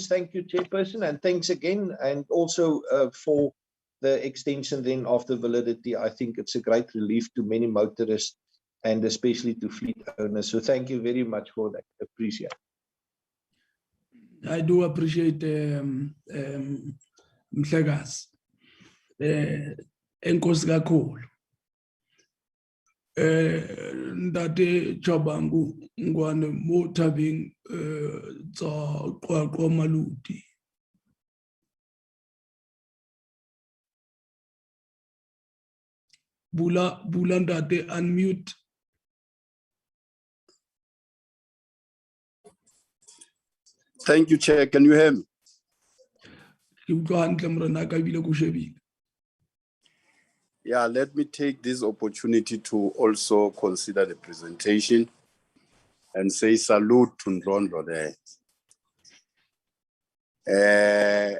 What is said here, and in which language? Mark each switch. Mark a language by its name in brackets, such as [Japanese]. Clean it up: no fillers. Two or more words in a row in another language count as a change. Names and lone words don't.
[English] Thank you, Chairperson, and thanks again, and also for the extension then of the validity. I think it's a great relief to many motorists and especially to fleet owners. So thank you very much for that. Appreciate it. I do appreciate Mhlekazi. [Xhosa] Enkosi kakhulu. [Southern Sotho] Ndate Chabangu ngwane mo thabeng tsa Qwaqwa Maluti. Bula ndate unmute. [English] Thank you, Chair. Can you hear me? Yeah, let me take this opportunity to also consider the presentation and say salute to Ndlondo there.